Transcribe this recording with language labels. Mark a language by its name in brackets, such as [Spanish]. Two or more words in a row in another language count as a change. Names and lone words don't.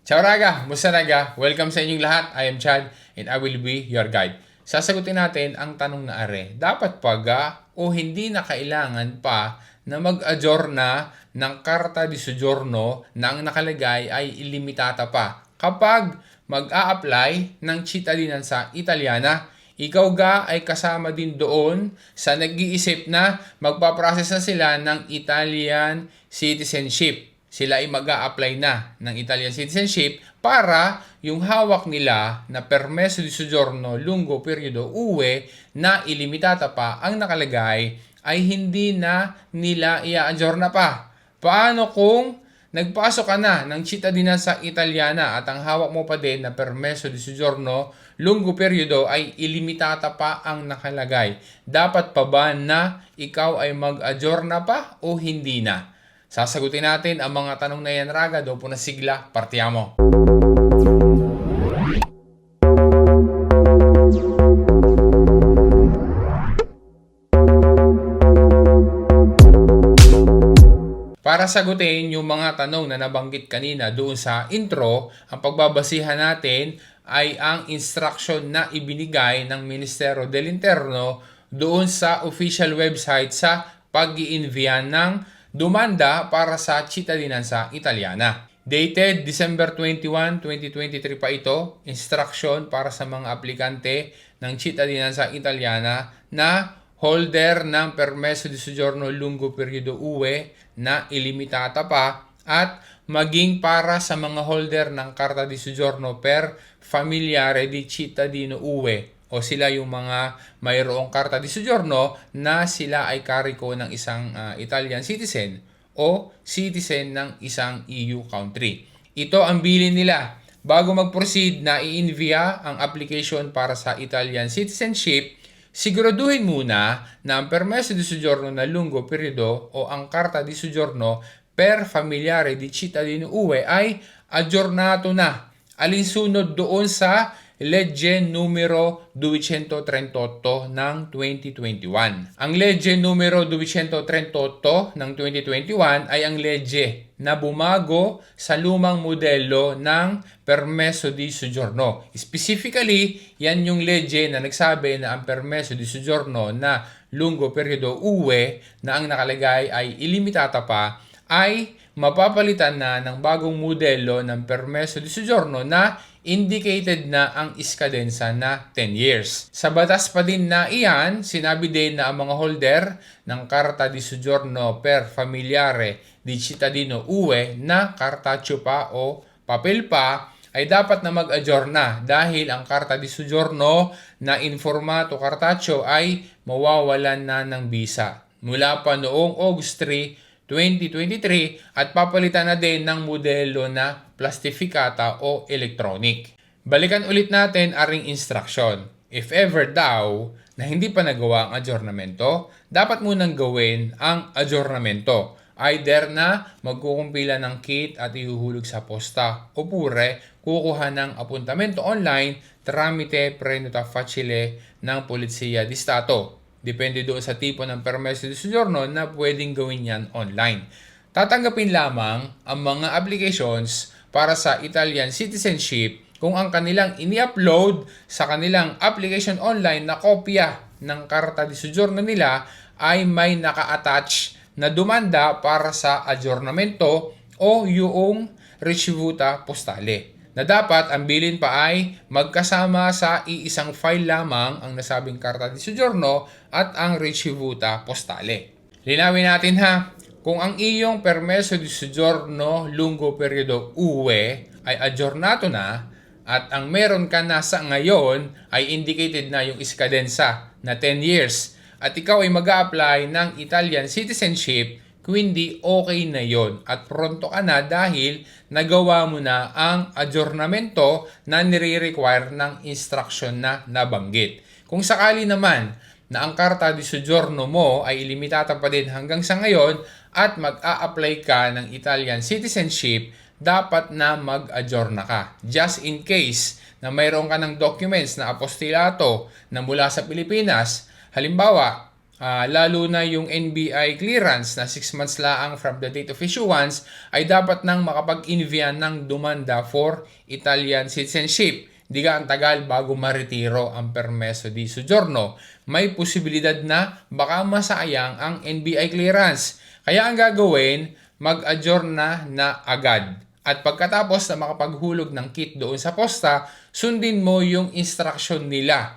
[Italian] Ciao raga! Musta raga? [Filipino] Welcome sa inyong lahat. [English] I am Chad and I will be your guide. [Filipino] Sasagutin natin ang tanong na are. Dapat pa o hindi na kailangan pa na mag-adjorna ng [Italian] Carta di Soggiorno [Filipino] na ang nakalagay ay ilimitata pa kapag mag-a-apply ng [Italian] cittadinanza Italiana? [Filipino] Ikaw ay kasama din doon sa nag-iisip na magpaprocess na sila ng [English] Italian citizenship. [Filipino] Sila ay mag-a-apply na ng [English] Italian citizenship [Filipino] para yung hawak nila na [Italian] permeso di soggiorno lungo periodo UE [Filipino] na ilimitata pa ang nakalagay ay hindi na nila i-adjorna pa. Paano kung nagpasok ka na ng [Italian] cittadinanza Italiana [Filipino] at ang hawak mo pa din na [Italian] permeso di soggiorno lungo periodo [Filipino] ay ilimitata pa ang nakalagay? Dapat pa ba na ikaw ay mag-adjorna pa o hindi na? Sasagutin natin ang mga tanong na yan raga. [Italian] Dopo na sigla, partiamo! [Filipino] Para sagutin yung mga tanong na nabanggit kanina doon sa intro, ang pagbabasihan natin ay ang instruction na ibinigay ng Ministero del Interno doon sa [English] official website [Filipino] sa pag-i-envia ng dumanda para sa [Italian] cittadinanza Italiana. [English] Dated December 21, 2023 [Filipino] pa ito, instruction para sa mga aplikante ng [Italian] cittadinanza Italiana [Filipino] na holder ng [Italian] permeso di soggiorno lungo periodo UE [Filipino] na ilimitata pa at maging para sa mga holder ng [Italian] Carta di Soggiorno per familiare di cittadino UE [Filipino] o sila yung mga mayroong [Italian] Carta di Soggiorno [Filipino] na sila ay kariko ng isang [English] Italian citizen [Filipino] o citizen ng isang [English] EU country. [Filipino] Ito ang bilin nila. Bago mag-proceed na i-envia ang application para sa [English] Italian citizenship, [Filipino] siguraduhin muna na ang [Italian] permeso di soggiorno [Filipino] na [Italian] lungo periodo [Filipino] o ang [Italian] Carta di Soggiorno per familiare di cittadino UE [Filipino] ay aggiornato na. Alinsunod doon sa Legge numero 238 ng 2021. Ang Legge numero 238 ng 2021 ay ang legge na bumago sa lumang modelo ng [Italian] permeso di soggiorno. [Filipino] Specifically, yan yung legge na nagsabi na ang [Italian] permeso di soggiorno [Filipino] na [Italian] lungo periodo UE [Filipino] na ang nakalagay ay ilimitata pa ay mapapalitan na ng bagong modelo ng [Italian] permeso di soggiorno [Filipino] na indicated na ang iskadensa na 10 years. Sa batas pa din na iyan, sinabi din na ang mga holder ng [Italian] Carta di Soggiorno per familiare di cittadino UE [Filipino] na cartaceo pa o papel pa ay dapat na mag-adjorna dahil ang [Italian] Carta di Soggiorno [Filipino] na [Italian] in formato cartaceo [Filipino] ay mawawalan na ng bisa mula pa noong August 3, 2023 at papalitan na din ng modelo na plastificata o electronic. Balikan ulit natin aring instruction. [English] If ever [Filipino] daw na hindi pa nagawa ang adjornamento, dapat munang gawin ang adjornamento. Either na magkukumpila ng kit at ihuhulog sa posta o pure kukuha ng apuntamento online [Italian] tramite prenota facile [Filipino] ng Polizia di Stato. Depende doon sa tipo ng [Italian] permeso di soggiorno [Filipino] na pwedeng gawin yan online. Tatanggapin lamang ang mga applications para sa [English] Italian citizenship [Filipino] kung ang kanilang ini-upload sa kanilang application online na kopya ng [Italian] Carta di Soggiorno [Filipino] nila ay may naka-attach na dumanda para sa aggiornamento o yung [Italian] ricevuta postale. [Filipino] Na dapat ang bilin pa ay magkasama sa iisang file lamang ang nasabing [Italian] Carta di Soggiorno [Filipino] at ang [Italian] ricevuta postale. [Filipino] Linawin natin ha, kung ang iyong [Italian] permeso di soggiorno lungo periodo UE [Filipino] ay aggiornato na at ang meron ka na sa ngayon ay indicated na yung iskadensa na 10 years at ikaw ay mag-a-apply ng [English] Italian citizenship, [Filipino] kundi okay na yon at pronto ka na dahil nagawa mo na ang adjornamento na nire-require ng instruction na nabanggit. Kung sakali naman na ang [Italian] Carta di Soggiorno [Filipino] mo ay ilimitata pa din hanggang sa ngayon at mag-a-apply ka ng [English] Italian citizenship, [Filipino] dapat na mag-adjorna ka. [English] Just in case [Filipino] na mayroon ka ng documents na apostilato na mula sa Pilipinas, halimbawa, lalo na yung [English] NBI clearance [Filipino] na 6 months laang [English] from the date of issuance, [Filipino] ay dapat nang makapag-invia ng dumanda [English] for Italian citizenship. [Filipino] Di ka ang tagal bago maretiro ang [Italian] permeso di soggiorno. [Filipino] May posibilidad na baka masayang ang [English] NBI clearance. [Filipino] Kaya ang gagawin, mag-adjourna na agad. At pagkatapos na makapaghulog ng kit doon sa posta, sundin mo yung instruction nila.